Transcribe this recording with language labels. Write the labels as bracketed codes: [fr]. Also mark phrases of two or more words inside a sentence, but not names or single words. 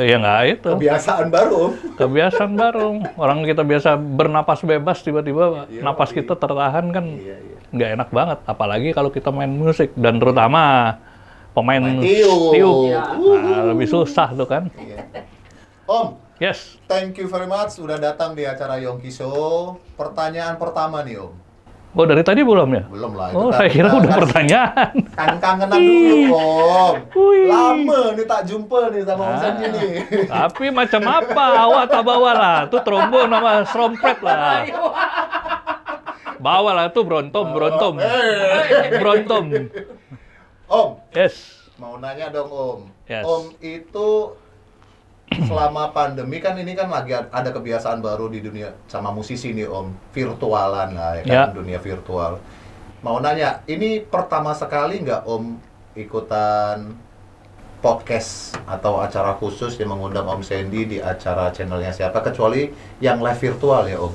[id] Ya nggak itu. Kebiasaan baru Om. Kebiasaan baru. Orang kita biasa bernapas bebas, tiba-tiba napas kita tertahan kan nggak enak banget. Apalagi kalau kita main musik, dan terutama pemain tiup. Nah, lebih susah tuh kan. Om, Yes. [en] thank you very much [id] udah datang di acara Yongki Show. Pertanyaan pertama nih Om. Oh, dari tadi belum ya? Belum lah. Oh, saya kira udah pertanyaan. Kangenan dulu Om. Wih. Lama nih tak jumpa nih sama Om Sandy nih. Tapi macam apa? Awak tak bawa lah. Tuh trombon sama trompet lah. Bawa lah tuh brontom. Om, Yes. mau nanya dong Om. Yes. Om itu selama pandemi kan ini kan lagi ada kebiasaan baru di dunia sama musisi nih Om, virtualan lah ya kan, dunia virtual. Mau nanya, ini pertama sekali nggak Om ikutan podcast atau acara khusus yang mengundang Om Sandy di acara channelnya siapa, kecuali yang [en] live virtual [id] ya Om?